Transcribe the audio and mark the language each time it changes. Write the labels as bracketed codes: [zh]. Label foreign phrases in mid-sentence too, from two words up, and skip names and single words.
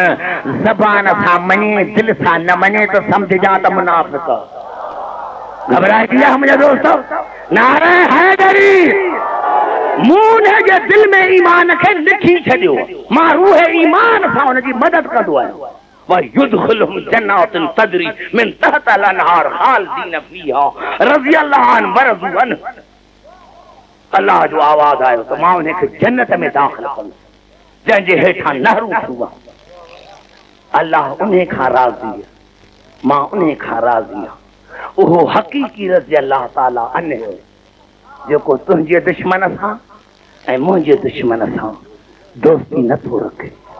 [sd] ज़बान सां मञे, दिल सां न मञे त सम्झजा त मुनाफ़िक़। घबराए दिया मुंहिंजा दोस्त, नारे हैदरी, मूं उनजे दिल में ईमान खे लिखी छॾियो, मां रूह ईमान सां उनजी मदद कंदो आहियां। [ar] ويدخلهم جنات تجري من تحتها الأنهار خالدين فيها رضي الله عنه ورضوا عنه. [sd] अल्लाह जो आवाज़ आयो त मां उनखे जन्नत में दाख़िल कंदुसि जंहिंजे हेठां नहरूं थियूं। अल्लाह उन्हे खां राज़ी आहे, मां उन्हे खां राज़ी आहियां। उहो हक़ीक़ी [ar] رضي الله تعالى عنه [sd] जेको तुंहिंजे दुश्मन सां ऐं मुंहिंजे दुश्मन सां दोस्ती नथो रखे।